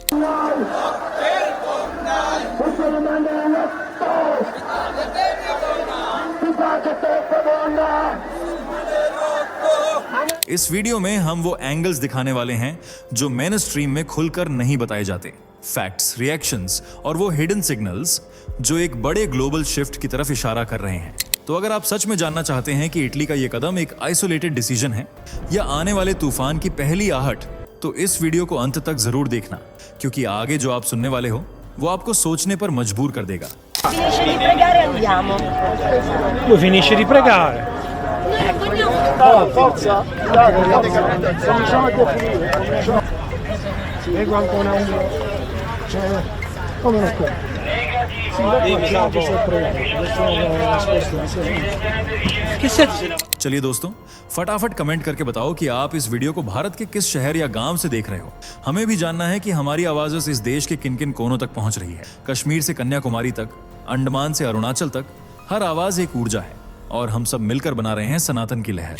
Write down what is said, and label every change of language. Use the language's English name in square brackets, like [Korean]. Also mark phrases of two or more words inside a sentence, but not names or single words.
[Hindi] इस वीडियो में हम वो एंगल्स दिखाने वाले हैं जो मेन स्ट्रीम में खुलकर नहीं बताए जाते, [English] facts, reactions [Hindi] और वो [English] hidden signals [Hindi] जो एक बड़े [English] global shift [Hindi] की तरफ इशारा कर रहे हैं। तो अगर आप सच में जानना चाहते हैं कि इटली का ये कदम एक [English] isolated decision [Hindi] है या आने वाले तूफान की पहली आहट, तो इस वीडियो को अंत तक जरूर देखना, क्योंकि आगे जो आप सुनने वाले हो वो आपको सोचने पर मजबूर कर देगा। [Italian] Finisce di pregare e andiamo. Lui finisce di pregare. Forza! Cominciamo a definire. Leggo ancora un... Cioè, come non può? [Hindi] चलिए दोस्तों, फटाफट कमेंट करके बताओ कि आप इस वीडियो को भारत के किस शहर या गांव से देख रहे हो। हमें भी जानना है कि हमारी आवाज इस देश के किन किन कोनों तक पहुंच रही है। कश्मीर से कन्याकुमारी तक, अंडमान से अरुणाचल तक, हर आवाज एक ऊर्जा है और हम सब मिलकर बना रहे हैं सनातन की लहर।